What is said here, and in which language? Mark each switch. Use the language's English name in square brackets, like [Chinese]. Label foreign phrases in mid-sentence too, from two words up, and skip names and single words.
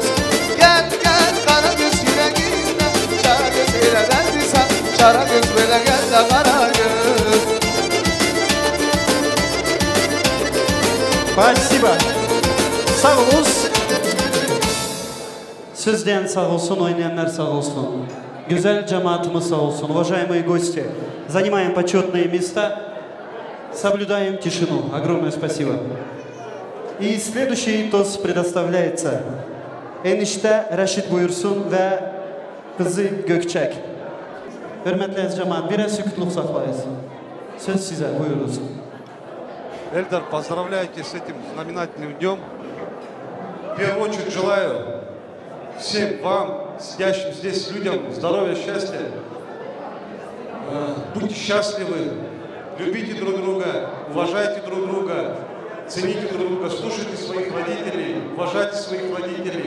[Turkish] Gel gel kara göz yüreğimde, şara göz ele derdi sen, şara göz böyle gel de kara göz. [Russian] Спасибо. [Turkish] Sağ olun. Sizden sağ olsun, oynayanlar sağ olsun. Güzel cemaatimiz sağ olsun. [Russian] Уважаемые гости, занимаем почетные места, соблюдаем тишину. Огромное спасибо. И следующий тост предоставляется [Turkish] enişte Reşit Buyursun ve kızı Gökçek. Hürmetli cemaat, biraz sükutluq saklayız. Söz size, buyurunuz. [Russian] Эльдар, поздравляю тебя с этим знаменательным днем. В первую очередь желаю всем вам, сидящим здесь людям, здоровья, счастья. Будьте счастливы, любите друг друга, уважайте друг друга, цените друг друга, слушайте своих родителей, уважайте своих родителей.